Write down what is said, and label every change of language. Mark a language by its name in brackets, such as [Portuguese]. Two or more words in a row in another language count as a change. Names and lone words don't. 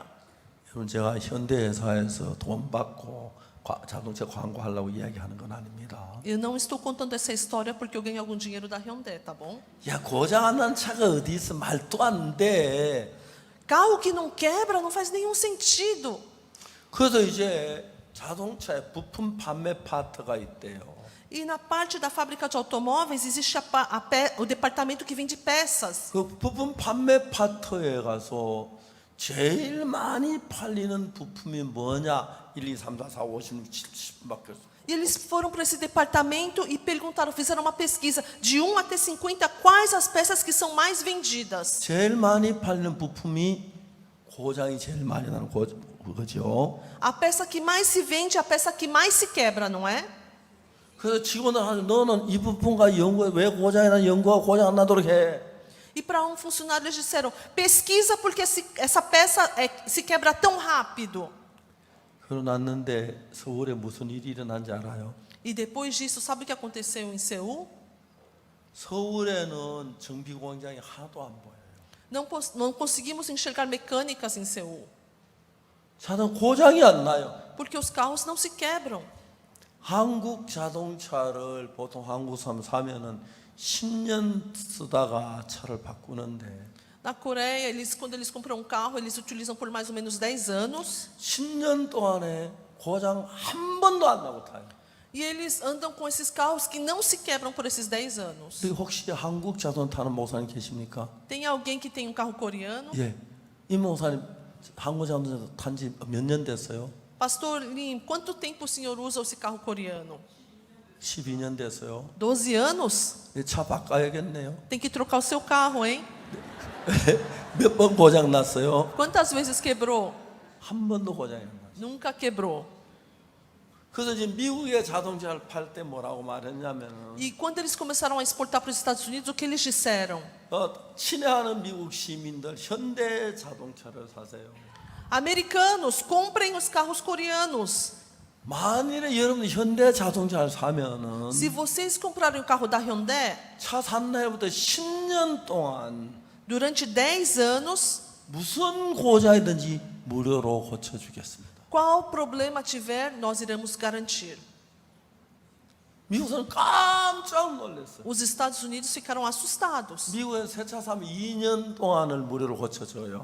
[Korean] 여러분 제가 현대 회사에서 돈 받고 자동차 광고하려고 이야기하는 건 아닙니다. [Portuguese] Eu não estou contando essa história porque eu ganhei algum dinheiro da Hyundai, tá bom? [Korean] 야 고장 안 나는 차가 어디 있어? 말도 안 돼. [Portuguese] Carro que não quebra não faz nenhum sentido. [Korean] 그래서 이제 자동차에 부품 판매 파트가 있대요. [Portuguese] E na parte da fábrica de automóveis existe o departamento que vende peças. [Korean] 그 부품 판매 파트에 가서 제일 많이 팔리는 부품이 뭐냐? 1, 2, 3, 4, 5, 5, 6, 7, 10밖에 없어. [Portuguese] E eles foram para esse departamento e perguntaram, fizeram uma pesquisa de 1 até 50, quais as peças que são mais vendidas. [Korean] 제일 많이 팔리는 부품이 고장이 제일 많이 나는 거죠. [Portuguese] A peça que mais se vende é a peça que mais se quebra, não é? [Korean] 그래서 직원들 하는 너는 이 부품과 연구에 왜 고장이 나 연구가 고장 안 나도록 해. [Portuguese] E para um funcionário eles disseram: pesquisa porque essa peça se quebra tão rápido. [Korean] 그러고 났는데 서울에 무슨 일이 일어난지 알아요? [Portuguese] E depois disso, sabe o que aconteceu em Seul? [Korean] 서울에는 정비 공장이 하나도 안 보여요. [Portuguese] Não conseguimos enxergar mecânicas em Seul, [Korean] 자동 고장이 안 나요. [Portuguese] porque os carros não se quebram. [Korean] 한국 자동차를 보통 한국 사면은 10년 쓰다가 차를 바꾸는데 [Portuguese] Na Coreia, quando eles compram um carro, eles utilizam por mais ou menos 10 anos. [Korean] 10년 동안에 고장 한 번도 안 나고 타요. [Portuguese] E eles andam com esses carros que não se quebram por esses 10 anos. [Korean] 여기 혹시 한국 자동차 타는 목사님 계십니까? [Portuguese] Tem alguém que tem um carro coreano? [Korean] 예. 이 목사님 한국 자동차 탄지 몇 년 됐어요? [Portuguese] Pastor Lim, quanto tempo o senhor usa esse carro coreano? [Korean] 12년 됐어요. [Portuguese] 12 anos? [Korean] 차 바꿔야겠네요. [Portuguese] Tem que trocar o seu carro, hein? [Korean] 몇 번 고장 났어요? [Portuguese] Quantas vezes quebrou? [Korean] 한 번도 고장이 안 났어요. [Portuguese] Nunca quebrou. [Korean] 그래서 지금 미국의 자동차를 팔 때 뭐라고 말했냐면 [Portuguese] E quando eles começaram a exportar para os Estados Unidos, o que eles disseram? [Korean] 친애하는 미국 시민들 현대 자동차를 사세요. [Portuguese] Americanos, comprem os carros coreanos. [Korean] 만일에 여러분 현대 자동차를 사면은 [Portuguese] Se vocês comprarem o carro da Hyundai, [Korean] 차 산 날부터 10년 동안 [Portuguese] durante 10 anos, [Korean] 무슨 고장이든지 무료로 고쳐주겠습니다. [Portuguese] qual problema tiver, nós iremos garantir. [Korean] 미국은 깜짝 놀랐어요. [Portuguese] Os Estados Unidos ficaram assustados. [Korean] 미국에 새 차 사면 2년 동안을 무료로 고쳐줘요.